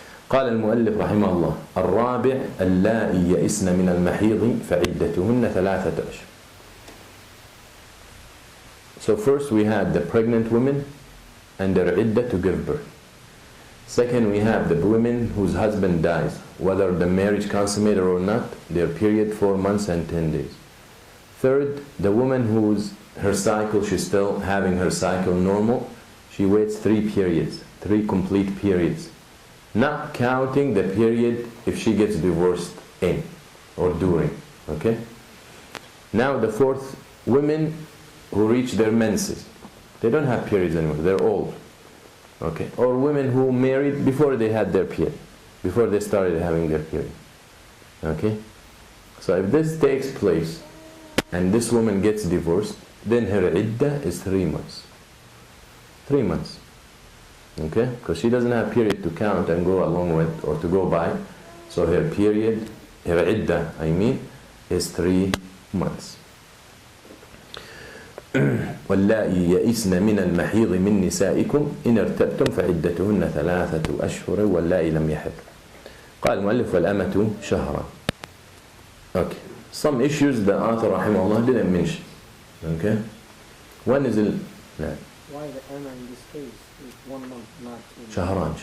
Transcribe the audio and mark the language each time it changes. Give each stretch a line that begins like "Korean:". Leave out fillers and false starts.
Arabic: قال المؤلف رحمه الله الرابع اللائي يئسن من المحيض فعدتهن 3 أشهر.
English: So first we had the pregnant women and their iddah to give birth. Second, we have the women whose husband dies, whether the marriage consummated or not, their period 4 months and 10 days. Third, the woman whose her cycle, she's still having her cycle normal, she waits 3 periods, 3 complete periods, not counting the period if she gets divorced in or during. Okay? Now the fourth, women who reach their menses, they don't have periods anymore, they're old. Okay? Or women who married before they had their period, before they started having their period. Okay? So if this takes place and this woman gets divorced, then her iddah is 3 months. 3 months. Okay? Because she doesn't have period to count and go along with or to go by. So her period, her iddah, is 3 months.
Arabic: واللائي يئسن من المحيض من نسائكم إن ارتبتم فعدتهن 3 أشهر واللائي لم يحض. قال المؤلف والأمة شهرا. Okay.
English: Some issues the author rahimahullah didn't mention. Okay? One is why the Amma in this case is 1 month, not 2 months?